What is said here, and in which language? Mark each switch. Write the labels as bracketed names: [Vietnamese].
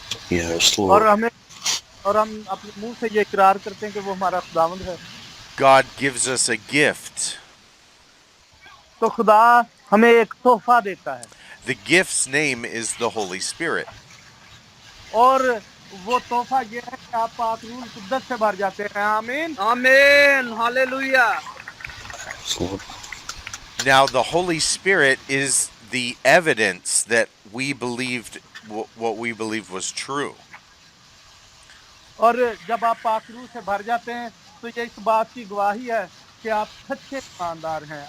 [English] Yes, [Hindi] और [English] Lord. [Hindi] हम अपने मुंह से ये इकरार करते हैं कि वो हमारा खुदावंद है, [English] God gives us a gift. [Hindi] तो खुदा हमें एक तोहफा देता है, [English] The gift's name is the Holy Spirit. [Hindi] और वो तोहफा ये है कि आप पाक रूह कुद्दस से भर जाते हैं। आमीन। आमीन। Hallelujah. [English] Yes, Lord. Now the Holy Spirit is the evidence that we believed what we believed was true. [Hindi] और जब आप पाक रूह से भर जाते हैं तो ये इस बात की गवाही है कि आप सच्चे ईमानदार हैं।